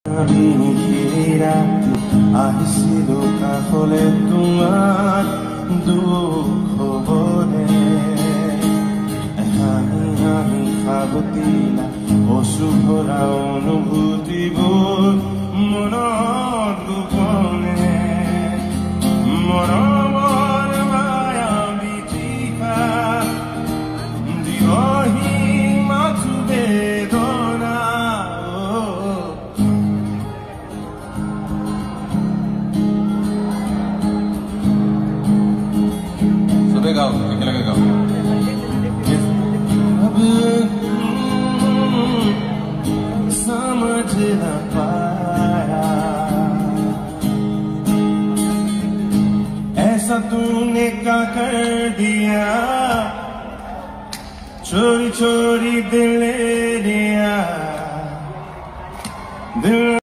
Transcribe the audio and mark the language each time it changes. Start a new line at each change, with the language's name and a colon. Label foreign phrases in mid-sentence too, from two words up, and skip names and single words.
Assamese: আহিছিলো কাষলে তোমাৰ দুখ হবনে হাঁহি হাঁহি সাবতিলা অশ্ৰু ভৰা অনুভূতিবোৰ মনত গোপনে মৰমৰ মায়াবী তৃষা দিবহি মাথো বেদনা
Hindi: गाओ एकेलगे गाओ अब समझ न पाया ऐसा तूने क्या कर दिया चोरी चोरी दिल ले लिया दिल